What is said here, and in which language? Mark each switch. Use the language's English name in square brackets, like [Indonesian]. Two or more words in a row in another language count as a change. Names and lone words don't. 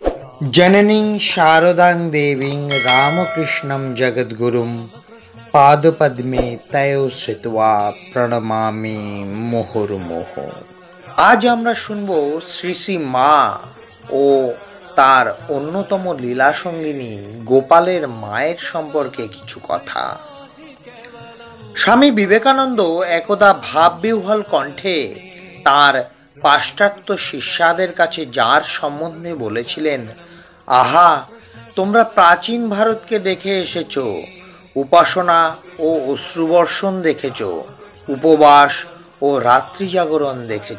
[Sanskrit] जननीं शारदां देवीं रामकृष्णं जगद्गुरुं पादपद्मे तयो श्रित्वा প্রণমামি মুহুর্মুহু। [Bangla] আজ আমরা শুনব শ্রী শ্রী মা ও তার অন্যতম লীলা সঙ্গিনী গোপালের মায়ের সম্পর্কে কিছু কথা। স্বামী বিবেকানন্দ একদা ভাববিহ্বল কণ্ঠে তার পাশ্চাত্য শিষ্যদের কাছে যার সম্বন্ধে বলেছিলেন, আহা, তোমরা প্রাচীন ভারতকে দেখে এসেছ, উপাসনা ও অশ্রুবর্ষণ দেখেছ, উপবাস ও রাত্রি জাগরণ দেখেছ।